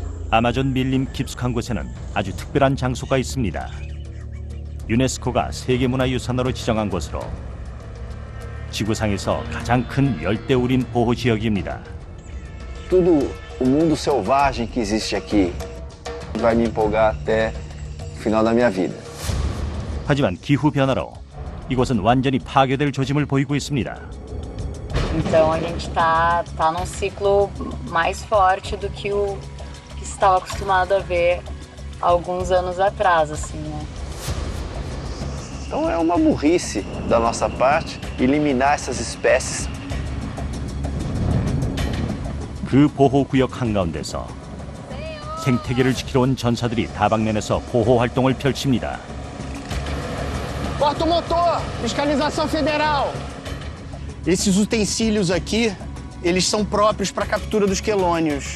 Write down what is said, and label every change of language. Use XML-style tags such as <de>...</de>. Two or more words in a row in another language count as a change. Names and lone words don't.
<ko>아마존 밀림 깊숙한 곳에는 아주 특별한 장소가 있습니다. 유네스코가 세계문화유산으로 지정한 곳으로 지구상에서 가장 큰 열대우림 보호지역입니다.</ko> <pt>Tudo o mundo selvagem que existe aqui vai me empolgar até o final da minha vida.</pt> <ko>하지만 기후 변화로 이곳은 완전히 파괴될 조짐을 보이고 있습니다.</ko> <pt>Então a gente tá num ciclo mais forte do que o que se estava acostumado a ver há alguns anos atrás, assim, né? Então é uma burrice da nossa parte eliminar essas espécies.</pt> <ko>그 보호구역 한가운데서 생태계를 지키러 온 전사들이 다방면에서 보호 활동을 펼칩니다.</ko> <pt>Corta o motor! Fiscalização federal! Esses utensílios aqui, eles são próprios para a captura dos quelônios.</pt>